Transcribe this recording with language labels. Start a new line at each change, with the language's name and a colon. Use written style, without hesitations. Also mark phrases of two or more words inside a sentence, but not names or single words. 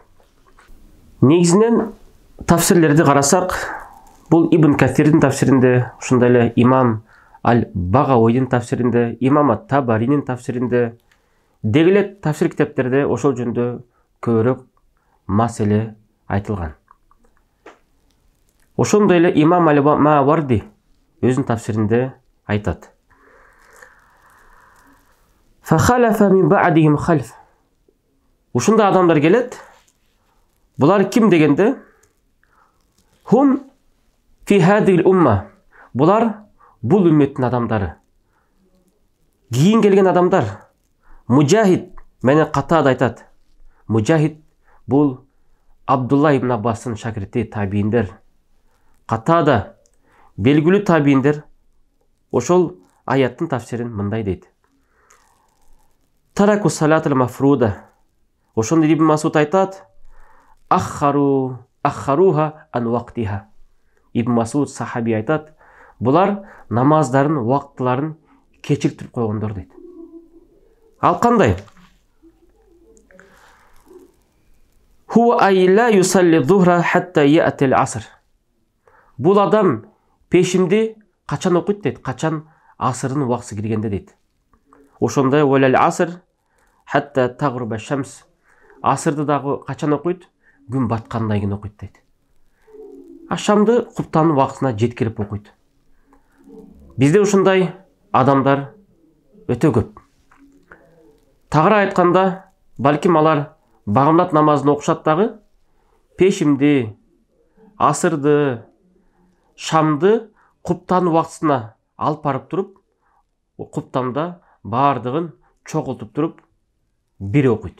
Kyrgyz: Негизинен тафсирлерди карасак, бул Ибн Касирдин тафсиринде, ушундай эле имам Аль-Багауийдин тафсиринде, имам Ат-Табаринин тафсиринде, дегеле тафсир китептерде ошол жөнүндө көбүрөөк маселе айтылган. Ошондой эле имам Аль-Маварди өзүнүн тафсиринде айтат:
Arabic: «فخلف من بعدهم خلف».
Kyrgyz: Ушундай адамдар келет. Булар ким дегенде?
Arabic: هم في هذه الأمة.
Kyrgyz: Булар бул үмметтин адамдары. Кийин келген адамдар. Мужахид менен Катада айтат. Мужахид бул Абдулла ибн Аббастын шакирти, табииндер. Катада белгилүү табииндер ошол аяттын тафсирин мындай дейт:
Arabic: تركوا الصلاة المفروضة.
Kyrgyz: Ошондо Ибн Масуд айтат:
Arabic: أخروها عن وقتها.
Kyrgyz: Ибн Масуд сахаби айтат: булар намаздарын, убактыларын кечиртип койгондор дейт. Ал кандай?
Arabic: هو ألا يصلي الظهر حتى يأتي العصر.
Kyrgyz: Бул адам пешимди качан окуйт дейт? Качан асырдын убакыты киргенде дейт.
Arabic: Ошондой ولا العصر حتى تغرب الشمس.
Kyrgyz: Асырды дагы качан окуйт? Күн баткандан кийин окуйт дейт. Ашамды куптанын убактына жеткирип окуйт. Бизде ушундай адамдар өтө көп. Тагыраак айтканда, балким алар багымдат намазын окушат дагы, пешимди, асырды, шамды куптанын убактысына алып барып туруп, куптамда баардыгын чогултуп туруп бир окуйт.